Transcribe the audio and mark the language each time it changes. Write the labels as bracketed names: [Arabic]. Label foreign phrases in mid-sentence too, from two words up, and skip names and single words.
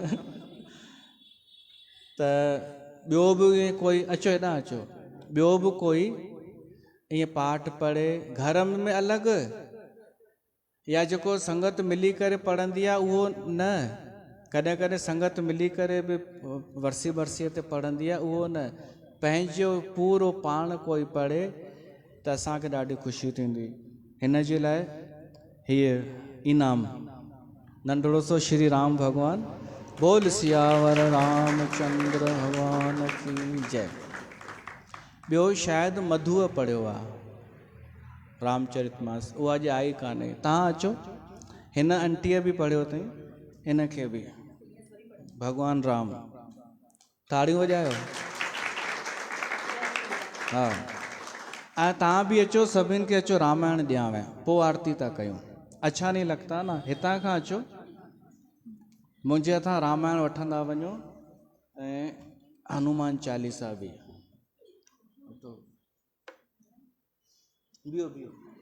[Sindhi] त ॿियो बि कोई, अचो हेॾां अचो, ॿियो बि कोई ईअं पाठ पढ़े घर में अलॻि, या जेको संगत मिली करे पढ़ंदी आहे उहो न। कॾहिं कॾहिं संगत मिली करे बि वरसी बरसीअ ते पढ़ंदी आहे, उहो न। पंहिंजो पूरो पाण कोई पढ़े त असांखे ॾाढी ख़ुशी थींदी। हिन जे लाइ हीअ इनाम नंढड़ो सो श्री राम भगवान। [Hindi] बोल सियावर रामचंद्र भगवान की जय। [Sindhi] ॿियो शायदि मधुअ पढ़ियो आहे रामचरितमानस, उहा अॼु आई कान्हे। तव्हां अचो। हिन आंटीअ बि पढ़ियो अथई, इन खे बि भगवान राम। ताड़ियूं वॼायो। हा, ऐं तव्हां बि अचो, सभिनि खे अचो, रामायण ॾियांव, पोइ आरती था कयूं। [Hindi] अच्छा नहीं लगता ना। [Sindhi] हितां खां अचो, मुंहिंजे हथां रामायण वठंदा वञो ऐं हनुमान चालीसा बि। बीहो बीहो।